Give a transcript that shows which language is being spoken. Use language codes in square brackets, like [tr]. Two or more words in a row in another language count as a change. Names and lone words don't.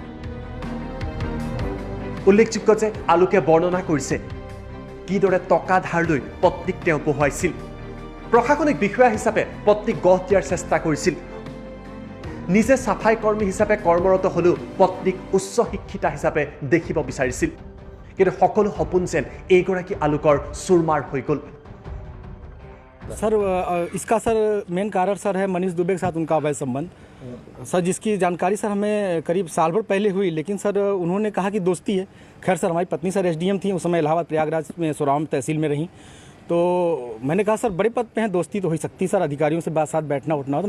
[as] উল্লেখযোগ্য যে আলোকে বৰ্ণনা কৰিছে কিদৰে টকা ধাৰ লৈ পত্নীক তেওঁ পঢ়ুৱাইছিল, প্ৰশাসনিক বিষয়া হিচাপে পত্নীক গঢ় দিয়াৰ চেষ্টা কৰিছিল, নিজে চাফাই কৰ্মী হিচাপে কৰ্মৰত হ'লেও পত্নীক উচ্চ শিক্ষিতা হিচাপে দেখিব বিচাৰিছিল। কিন্তু সকলো সপোন যেন এইগৰাকী আলোকৰ চুৰমাৰ হৈ গ'ল। [hi] सर इसका सर मेन कारण सर है मनीष दुबे के साथ उनका अवैध संबंध सर, जिसकी जानकारी सर हमें करीब साल भर पहले हुई। लेकिन सर उन्होंने कहा कि दोस्ती है। खैर सर हमारी पत्नी सर SDM थी, उस समय इलाहाबाद प्रयागराज में सोराम तहसील में रहीं। तो मैंने कहा सर बड़े पद पे हैं, दोस्ती तो हो ही सकती सर, अधिकारियों से साथ बैठना उठना हो।